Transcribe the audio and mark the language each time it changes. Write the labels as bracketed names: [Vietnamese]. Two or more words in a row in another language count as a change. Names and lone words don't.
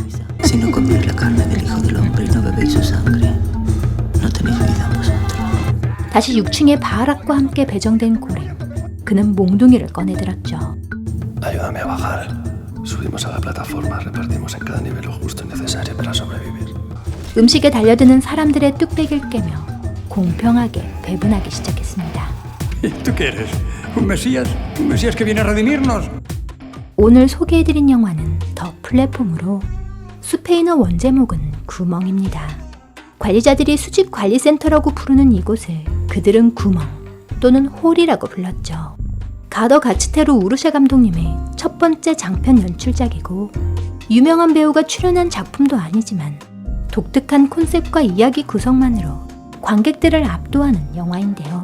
[Spanish] Si no coméis la carne del Hijo del Hombre y no bebéis su sangre, no tenéis vida en vosotros. [Korean] 다시 6층에 바락과 함께 배정된 고랭. 그는 몽둥이를 꺼내들었죠. [Spanish] Ayúdame a bajar. Subimos a la plataforma, repartimos en cada nivel lo justo y necesario para sobrevivir. [Korean] 음식에 달려드는 사람들의 뚝배기를 깨며 공평하게 배분하기 시작했습니다. [Spanish] ¿Tú qué eres? ¿Un mesías? ¿Un mesías que viene a redimirnos? [Korean] 오늘 소개해드린 영화는 더 플랫폼으로 스페인어 원제목은 구멍입니다. 관리자들이 수집관리센터라고 부르는 이곳을 그들은 구멍 또는 홀이라고 불렀죠. 가더 가츠테루 우르샤 감독님의 첫 번째 장편 연출작이고 유명한 배우가 출연한 작품도 아니지만 독특한 콘셉트와 이야기 구성만으로 관객들을 압도하는 영화인데요.